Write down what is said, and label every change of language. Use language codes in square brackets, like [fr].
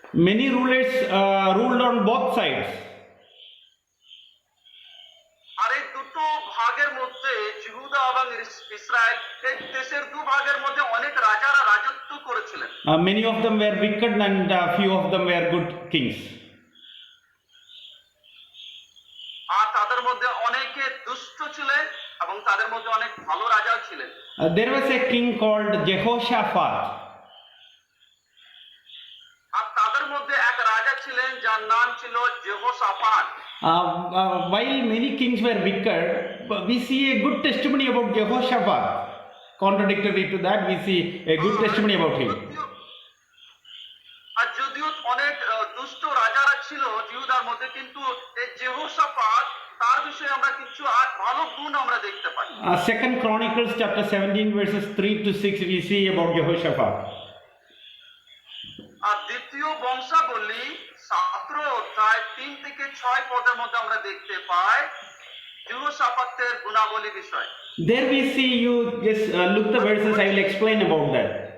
[en] Many rulers ruled on both sides. [bn] আর এই দুটো ভাগের মধ্যে জিহুদা এবং ইসরায়েল, এই দেশের দুভাগের মধ্যে অনেক রাজারা রাজত্ব করেছিলেন। [en] Many of them were wicked and few of them were good kings. [bn] আর তাদের মধ্যে অনেকে দুষ্ট ছিলেন এবং তাদের মধ্যে অনেক ভালো রাজাও ছিলেন। [en] There was a king called Jehoshaphat. [bn] আর তাদের মধ্যে এক রাজা ছিলেন যার নাম ছিল যেহোশাফাত। [en] While many kings were wicked, we see a good testimony about Jehoshaphat. Contradictory to that, we see a good testimony about him. [bn] আর যদিও অনেক দুষ্ট রাজারা ছিল জিহুদার মধ্যে, কিন্তু এই যেহোশাফাত তার বিষয়ে আমরা কিছু ভালো গুণ আমরা দেখতে পাই। [en] Second Chronicles chapter 17 verses 3 to 6 we see about Jehoshaphat. [bn] আর দ্বিতীয় বংশাবলী 17 অধ্যায় 3 থেকে 6 পদের মধ্যে আমরা দেখতে পাই যেহোশাফাতের গুণাবলী বিষয়। [en] There we see, you just look the verses, I will explain about that.